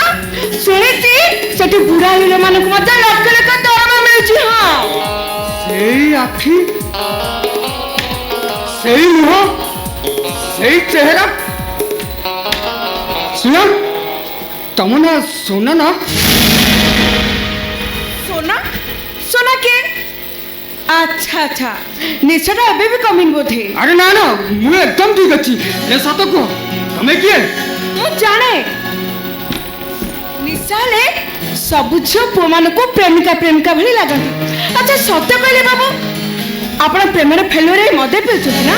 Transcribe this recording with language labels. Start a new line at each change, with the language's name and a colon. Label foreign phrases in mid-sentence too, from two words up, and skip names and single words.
Odia: ଶୁଣିଛି ସେଠି ବୁଢା ହିରୋ ମାନଙ୍କୁ ମଧ୍ୟ ଲକ୍ଷ ଲକ୍ଷ ଦରମା ମିଳୁଛି। ହଁ, ସେଇ ଆଖି, ସେଇ ମୁହଁ, ସେଇ ଚେହେରା। ଶୁଣ, ତମ ନା ସୋନା ନା? ସୋନା ସୋନା କେ? ଆଚ୍ଛା ଆଚ୍ଛା, ନିଶାଟା ଏବେ ବି କମିନି ବୋଧେ। ଆରେ ନା ନା, ମୁଁ ଏକଦମ ଠିକ ଅଛି। ଏ ସତ କୁହ, ତମେ କିଏ? ମୁଁ ଜାଣେ ନିଶା ହେଲେ ସବୁ ଝିଅ ପୁଅମାନଙ୍କୁ ପ୍ରେମିକା ପ୍ରେମିକା ଭଳି ଲାଗନ୍ତି। ଆଚ୍ଛା ସତ କହିଲେ ବାବୁ, ଆପଣ ପ୍ରେମରେ ଫେଲୁଅର ହେଇ ମଦ ପିଉଛନ୍ତି ନା?